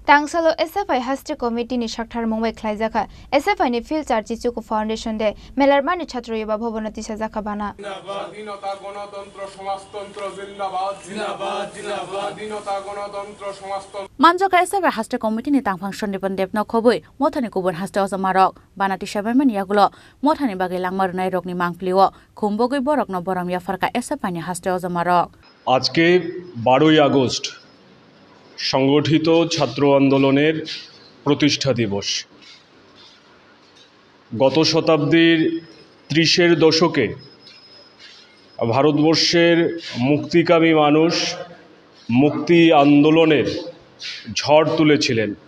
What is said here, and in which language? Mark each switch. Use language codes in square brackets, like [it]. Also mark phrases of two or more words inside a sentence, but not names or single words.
[trp] Tangsalo SFI Hasti Committee ni Shakthar Mongbai Khlaijaka SFI ni Phil Charchi Chuku Foundation de Melarmani Chhatro Yuba Bhovanati Sajaka Bana [bn] স্বাধীনতা গণতন্ত্র সমাজতন্ত্র জিন্দাবাদ জিন্দাবাদ জিন্দাবাদ স্বাধীনতা গণতন্ত্র সমাজতন্ত্র [trp] Manjoka SFI Hasti Committee ni Tangphang Shondipon Depno Khobui Mothani Kubun Hasti Ozamarok Banati Shabaman Yagulo Mothani Bagi Langmar Nai Rokni Mangpliwo Khumbogui Borokno Boram Yafarka SFI ni Hasti Ozamarok [bn] আজকে 12ই আগস্ট সংগঠিত ছাত্র আন্দোলনের প্রতিষ্ঠা দিবস। গত শতাব্দীর 30-এর দশকে ভারতবর্ষের মুক্তিকামী মানুষ মুক্তি আন্দোলনের ঝড় তুলেছিলেন।